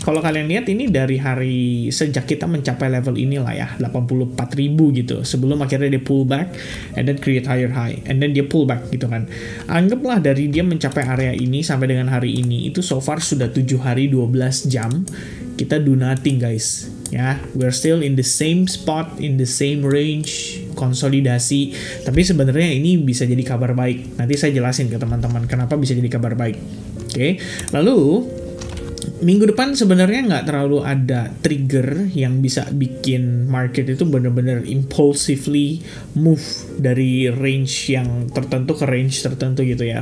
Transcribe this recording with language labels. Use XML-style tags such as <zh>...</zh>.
<id>Kalau kalian lihat ini dari hari sejak kita mencapai level inilah ya 84.000 gitu, sebelum akhirnya dia</id> <en>pull back and then create higher high</en> <id>and then dia pull back gitu kan. Anggaplah dari dia mencapai area ini sampai dengan hari ini itu so far sudah 7 hari 12 jam kita</id> <en>do nothing</en> <id>guys ya.</id> <en>We're still in the same spot, in the same range, konsolidasi.</en> <id>Tapi sebenarnya ini bisa jadi kabar baik. Nanti saya jelasin ke teman-teman kenapa bisa jadi kabar baik. Oke. Lalu minggu depan sebenarnya nggak terlalu ada trigger yang bisa bikin market itu benar-benar</id> <en>impulsively move</en> <id>dari range yang tertentu ke range tertentu gitu ya.</id>